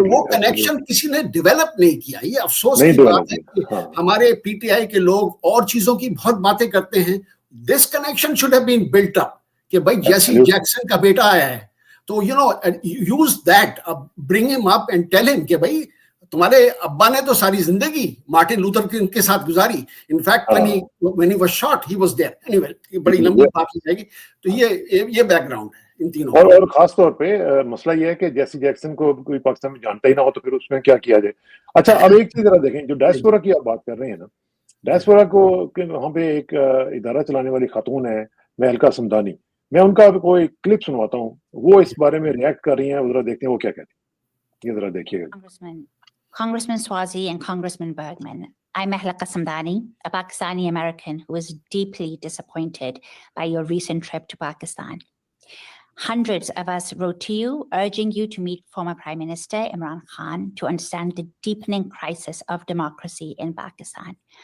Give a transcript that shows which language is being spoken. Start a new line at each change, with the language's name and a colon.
Urdu: وہ کنیکشن کسی نے ڈیولپ نہیں کیا. یہ افسوس کی بات ہے کہ ہمارے پی ٹی آئی کے لوگ اور چیزوں کی بہت باتیں کرتے ہیں.
English: this connection should have been built up
Urdu: کہ بھائی جیسی جیکسن کا بیٹا آیا ہے تو
English: use that, bring him up and tell him
Urdu: کہ بھائی تمہارے ابا نے تو ساری زندگی مارٹن لوتھر کنگ کے ساتھ گزاری.
English: In fact when he was shot he was there.
Urdu: anyway یہ بڑی لمبی بات ہو جائے گی. تو یہ بیک گراؤنڈ ہے ان تینوں. اور خاص طور پہ مسئلہ یہ ہے کہ جیسی جیکسن کو کوئی پاکستان میں جانتا ہی نہ ہو تو پھر اس میں کیا کیا جائے. اچھا اب ایک چیز ذرا دیکھیں, جو ڈائسپورا کی آپ بات کر رہے ہیں نا, ڈائسپورا کو وہاں پہ ایک ادارہ چلانے والی خاتون ہے مہلکہ سمدانی, میں ان کا کوئی کلپ سنواتا ہوں, وہ اس بارے میں ریئیکٹ کر رہی ہیں, ذرا دیکھتے ہیں وہ کیا کہتی ہیں. یہ ذرا دیکھیے گا.
English: Congressman Swazi and Congressman Bergman, I'm Mehlaka Samdani, a Pakistani American who is deeply disappointed by your recent trip to Pakistan. Hundreds of us wrote to you urging you to meet former Prime Minister Imran Khan to understand the deepening crisis of democracy in Pakistan.